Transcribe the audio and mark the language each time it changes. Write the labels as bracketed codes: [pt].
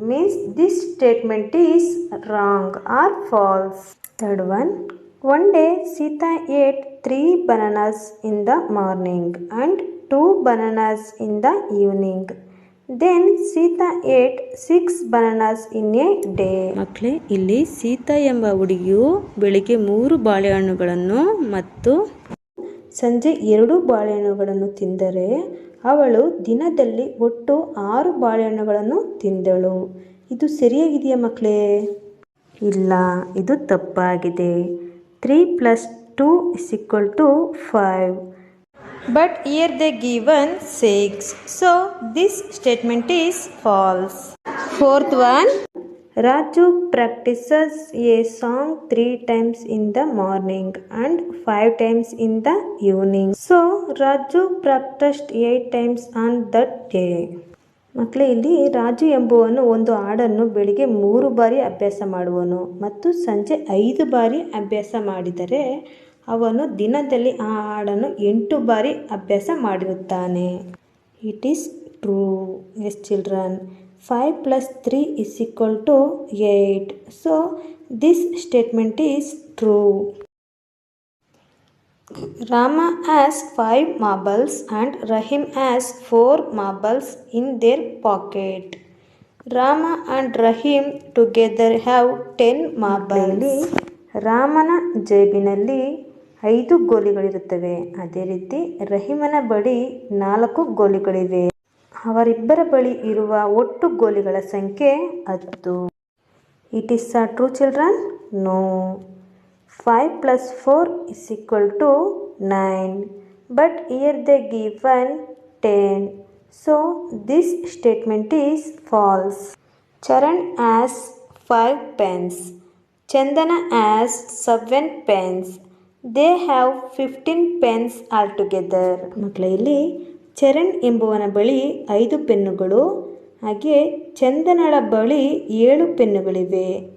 [en] Means this statement is wrong or false. Third one. One day Sita ate 3 bananas in the morning and 2 bananas in the evening. Then Sita ate 6 bananas in a day. [kn] ಮಕ್ಕಳೇ, ಇಲ್ಲಿ ಸೀತಾ ಎಂಬ ಹುಡುಗಿಯು ಬೆಳಿಗ್ಗೆ 3 ಬಾಳೆಹಣ್ಣುಗಳನ್ನು ಮತ್ತು ಸಂಜೆ 2 ಬಾಳೆಹಣ್ಣುಗಳನ್ನು ತಿಂದರೆ ಅವಳು ದಿನದಲ್ಲಿ ಒಟ್ಟು 6 ಬಾಳೆಹಣ್ಣುಗಳನ್ನು ತಿಂದಳು. ಇದು ಸರಿಯಾಗಿದೆಯಾ ಮಕ್ಕಳೇ? ಇಲ್ಲ, ಇದು ತಪ್ಪಾಗಿದೆ. [en] 3 plus 2 is equal to 5. But here they given 6. So this statement is false. Fourth one, Raju practices a song 3 times in the morning and 5 times in the evening. So Raju practiced 8 times on that day. [kn] ಮಕ್ಕಳೇ, ಇಲ್ಲಿ ರಾಜು ಎಂಬುವನು ಒಂದು ಹಾಡನ್ನು ಬೆಳಿಗ್ಗೆ 3 ಬಾರಿ ಅಭ್ಯಾಸ ಮಾಡುವನು ಮತ್ತು ಸಂಜೆ 5 ಬಾರಿ ಅಭ್ಯಾಸ ಮಾಡಿದರೆ ಅವನು ದಿನದಲ್ಲಿ ಆ ಹಾಡನ್ನು 8 ಬಾರಿ ಅಭ್ಯಾಸ ಮಾಡಿರುತ್ತಾನೆ. [en] It is true. Yes children. 5 plus 3 is equal to 8. So this statement is true. Rama has 5 marbles and Rahim has 4 marbles in their pocket. Rama and Rahim together have 10 marbles. [kn] ರಾಮನ ಜೇಬಿನಲ್ಲಿ 5 ಗೋಲಿಗಳಿರುತ್ತವೆ. ಅದೇ ರೀತಿ ರಹೀಮನ ಬಳಿ 4 ಗೋಲಿಗಳಿವೆ. ಅವರಿಬ್ಬರ ಬಳಿ ಇರುವ ಒಟ್ಟು ಗೋಲಿಗಳ ಸಂಖ್ಯೆ 10. [en] It is true children? No. 5 plus 4 is equal to 9. But here they given 10. So this statement is false. Charan has 5 pens. Chandana has 7 pens. They have 15 pens altogether. [kn] ಮಕ್ಕಳೇ, ಇಲ್ಲಿ ಚರಣ್ ಎಂಬುವನ ಬಳಿ 5 ಪೆನ್ನುಗಳು, ಹಾಗೆ ಚಂದನಳ ಬಳಿ 7 ಪೆನ್ನುಗಳಿವೆ.